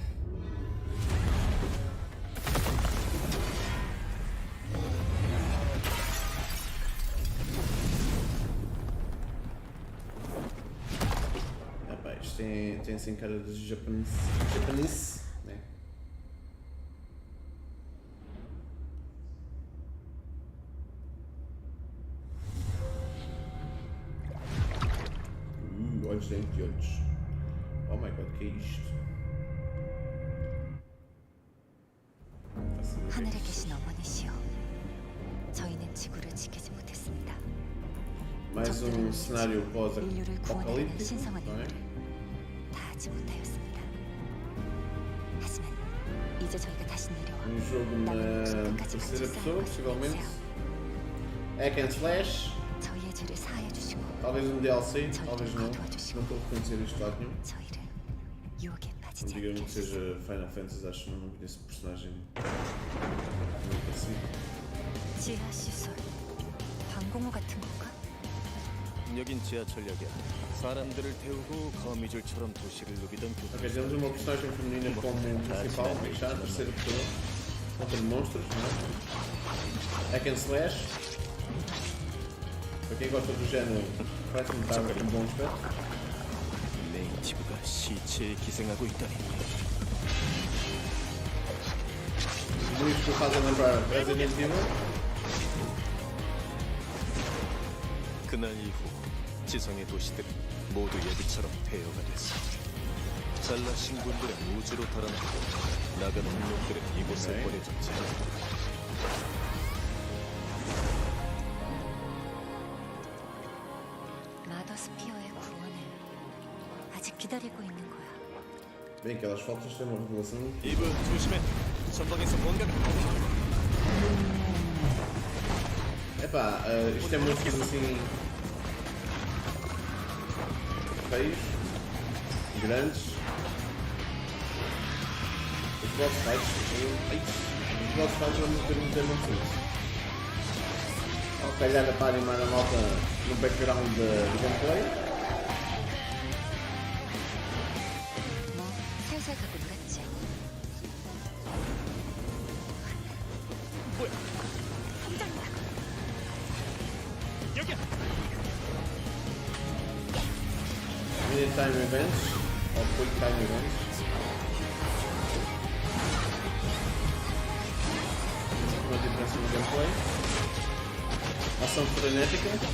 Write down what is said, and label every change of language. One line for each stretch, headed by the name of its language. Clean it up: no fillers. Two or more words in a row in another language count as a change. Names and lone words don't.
Portuguese: Rapaz, tem assim cara de japonês, né? Olhos dentro de olhos.
English: Oh my god,
Portuguese: que é isto?
Korean: 하늘에 계신 어머니시여, 저희는 지구를 지키지 못했습니다.
Portuguese: Mais cenário
Korean: 인류를 구원하려는
Portuguese: pós-apocalíptico,
Korean: 신성한
Portuguese: não é?
Korean: 임무를 다하지 못하였습니다. 하지만 이제 저희가 다시 내려와
Portuguese: Jogo na
Korean: 끝까지
Portuguese: terceira
Korean: 같이
Portuguese: pessoa,
Korean: 싸울 것을
Portuguese: possivelmente.
Korean: 맹세하오.
English: Hack and Slash,
Korean: 저희의 죄를 사하여 주시고
Portuguese: talvez DLC, talvez não. Não estou a reconhecer isto de lado nenhum.
Korean: 저희를 유혹에
Portuguese: Não
Korean: 빠지지
Portuguese: digam
Korean: 않게
Portuguese: que seja Final Fantasy, acho que não conheço o personagem. Não parecido.
Korean: 지하 시설, 방공호 같은 건가? 여긴 지하철역이야. 사람들을 태우고 거미줄처럼 도시를 누비던
Portuguese: Ok, temos uma personagem feminina como principal, já a terceira pessoa. Contra monstros, não é?
English: Hack and Slash.
Portuguese: Para quem gosta do género, parece-me estar com um bom aspecto.
Korean: 네이티브가 시체에 기생하고 있다니.
Portuguese: Tudo isto que fazem lembrar Resident Evil.
Korean: 그날 이후 지성의 도시들은 모두 예비처럼 폐허가 됐어. 잘나신 분들은 우주로 달아나고 나간 놈들은 이곳에 네. 보내졌지. 마더스피어의 구원을 아직 기다리고 있는 거야.
Portuguese: Bem, aquelas fotos têm uma revelação.
Korean: 이브 조심해. 전방에서 뭔가가.
Portuguese: Epá, isto é monstros assim. Feios. Grandes. Os
English: boss fights.
Portuguese: Os
English: boss fights
Portuguese: vão ter muito monstros. Ao calhar para animar a malta no background do gameplay.
Korean: 뭐 살살 가고 놀았지. 뭐야? 당장이다. 여기야.
English: Minute time events.
Portuguese: Ou
English: quick time events.
Portuguese: Uma diferença no gameplay. Ação frenética.